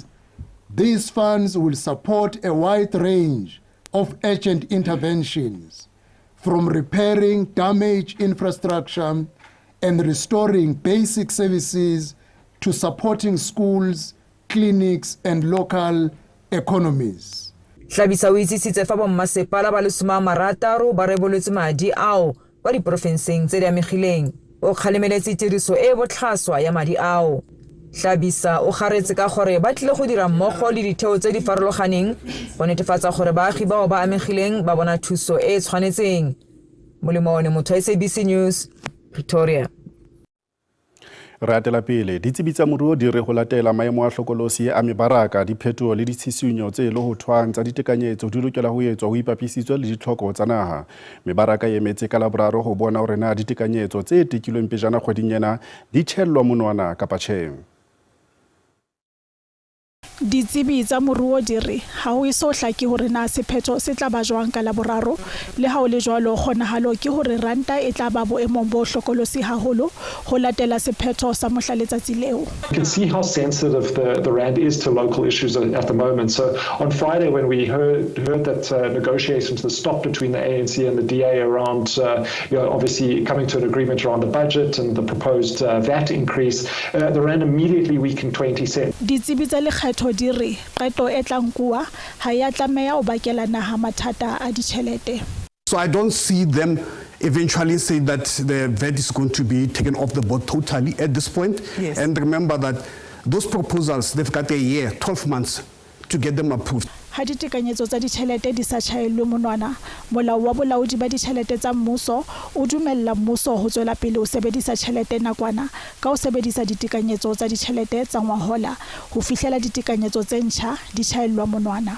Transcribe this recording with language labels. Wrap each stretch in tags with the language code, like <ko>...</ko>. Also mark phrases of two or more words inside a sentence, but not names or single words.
<en>These funds will support a wide range of urgent interventions, from repairing damaged infrastructure and restoring basic services to supporting schools, clinics, and local economies.</en> <tn>Hlabisa o itsisitse fa bommasepala ba le 60 ba reboletse madi ao kwa diprofenseng tse di amegileng. O kgalemeletse tiriso e botlhaswa ya madi ao. Hlabisa o garetse ka gore ba tlile go dira mmogo le ditheo tse di farologaneng go netefatsa gore baagi bao ba amegileng ba bona thuso e tshwanetseng. Molemo one motho wa SABC News, Pretoria.</tn> <st>Re atela pele ditsebi tsa moruo di re go latela maemo a hlokolosi a mebaraka diphetoho le ditshisinyo tse le ho thwang tsa ditekanyetso di lokela ho etswa ho ipapisitswe le ditlhoko tsa naha. Mebaraka e emetse ka laboraro ho bona hore na ditekanyetso tse tekilweng pejana kgweding ena di tshellwa monwana kapa tjhe. Ditsebi tsa moruo di re ha ho eso hlake hore na sephetho se tla ba jwang ka laboraro le ha o le jwalo kgonahalo ke hore ranta e tla ba boemong bo hlokolosi haholo ho latela sephetho sa mohlaletsatsi leo.</st> <en>You can see how sensitive the rand is to local issues at the moment. So on Friday when we heard that negotiations had stopped between the ANC and the DA around obviously coming to an agreement around the budget and the proposed VAT increase, the rand immediately weakened 20 cents.</en> <st>Ditsebi tsa lekgetho di re qeto e tlang kuwa ha ya tlameha o bakela naha mathata a ditjhelete.</st> <en>So I don't see them eventually say that the VAT is going to be taken off the board totally at this point. Yes. And remember that those proposals, they've got a year, 12 months to get them approved.</en> <st>Ha ditekanyetso tsa ditjhelete di sa tjhaellwe monwana, molao wa bolaodi ba ditjhelete tsa mmuso o dumella mmuso ho tswela pele ho sebedisa tjhelete nakwana ka ho sebedisa ditekanyetso tsa ditjhelete tsa ngwahola ho fihlela ditekanyetso tse ntjha di tjhaellwa monwana.</st>